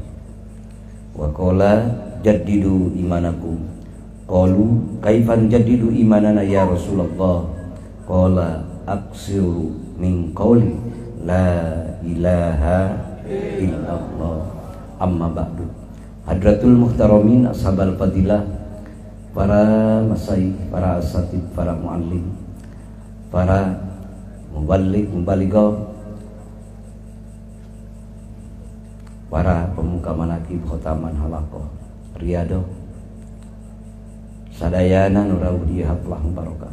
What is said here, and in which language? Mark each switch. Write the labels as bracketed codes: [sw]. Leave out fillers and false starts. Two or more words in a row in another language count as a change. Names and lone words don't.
[ar] وقال جددوا إيمانكم. قالوا كيفا جددوا إيماننا يا رسول الله? قال أكثروا من قول لا إله إلا الله. أما بعد. حضرة المحترمين أصحاب الفضيلة, [id] para masyayikh, para asatid, para muallim, para muballigh mubaligah, para pemuka manaqib khotaman halaqah riyadhah sadayana nurawdi haflah barokah.